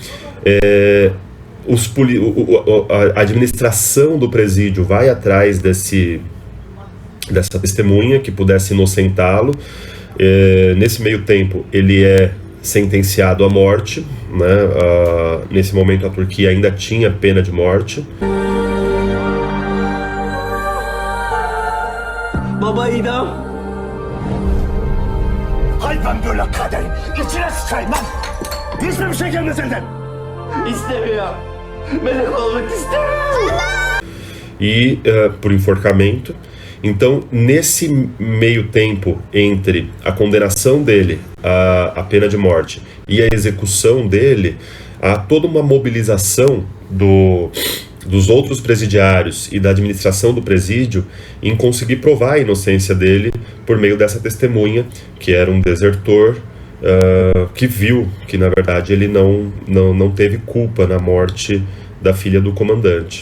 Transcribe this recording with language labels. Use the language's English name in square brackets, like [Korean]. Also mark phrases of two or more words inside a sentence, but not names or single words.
[Portuguese] A administração do presídio vai atrás dessa testemunha que pudesse inocentá-lo. Nesse meio tempo, ele é sentenciado à morte, né? Nesse momento, a Turquia ainda tinha pena de morte. [Turkish] Baba idam. Hay ben böyle kaderim. İçine sıçayım lan. Hiçbir şey gelmez senden. İstemiyorum. Melek olmak istemiyorum. [Portuguese] E por enforcamento. Então, nesse meio tempo entre a condenação dele à pena de morte e a execução dele, há toda uma mobilização dos outros presidiários e da administração do presídio em conseguir provar a inocência dele por meio dessa testemunha, que era um desertor, que viu que, na verdade, ele não teve culpa na morte da filha do comandante.